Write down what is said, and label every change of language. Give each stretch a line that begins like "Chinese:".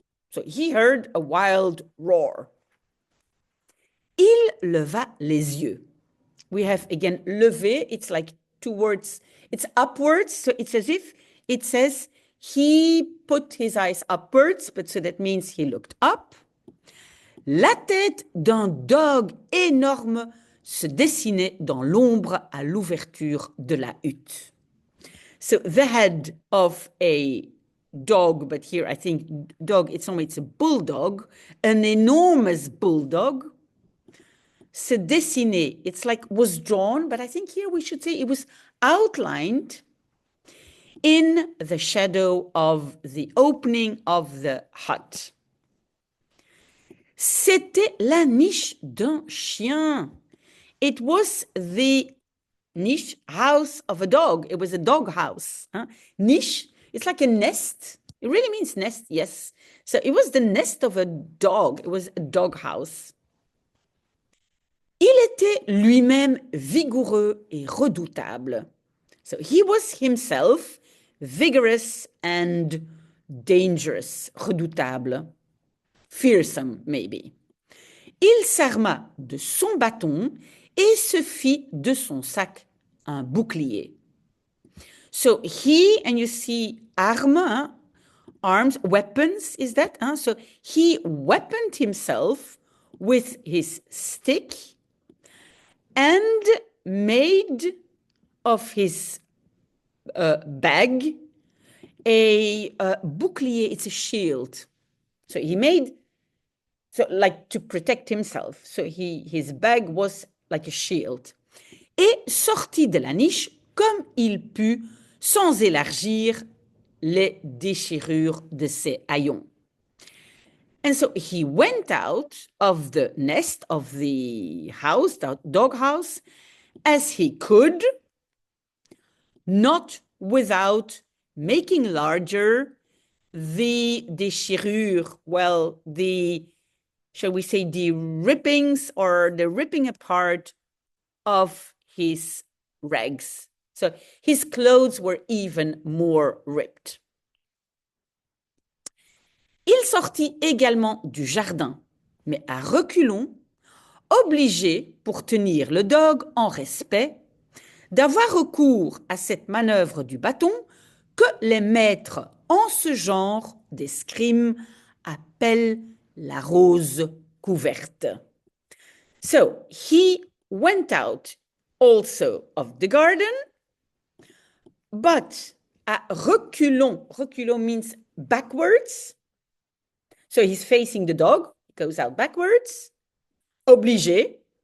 English: So he heard a wild roar.
French: Il leva les yeux.
English: We have again levé, it's like two words, it's upwards, so it's as if it says he put his eyes upwards, but so that means he looked up.
French: La tête d'un dog énorme se dessinait dans l'ombre à l'ouverture de la hutte.
English: So the head of a dog, but here I think dog, it's a bulldog, an enormous bulldog,
French: se dessinait,
English: it's like was drawn, but I think here we should say it was outlined in the shadow of the opening of the hut.
French: C'était la niche d'un chien.
English: It was the niche house of a dog. It was a dog house. Huh? Niche, it's like a nest. It really means nest, yes. So it was the nest of a dog. It was a dog house.
French: Il était lui-même vigoureux et redoutable.
English: So he was himself vigorous and dangerous, redoutable, fearsome maybe.
French: Il s'arma de son bâton et se fit de son sac un bouclier.
English: So he, and you see arme, hein? Arms, weapons is that? Hein? So he weaponed himself with his stick and made of his bag a bouclier, it's a shield. So he made, so like to protect himself. So his bag was like a shield.
French: Et sortit de la niche comme il put, sans élargir les déchirures de ses haillons.
English: And so he went out of the nest of the house, the dog house, as he could, not without making larger the déchirure, well, the, shall we say, the rippings or the ripping apart of his rags. So his clothes were even more ripped.
French: Il sortit également du jardin, mais à reculons, obligé, pour tenir le dog en respect, d'avoir recours à cette manœuvre du bâton que les maîtres en ce genre d'escrime appellent la rose couverte.
English: So he went out also of the garden, but
French: à reculons,
English: reculons means backwards. So he's facing the dog, goes out backwards, obligé.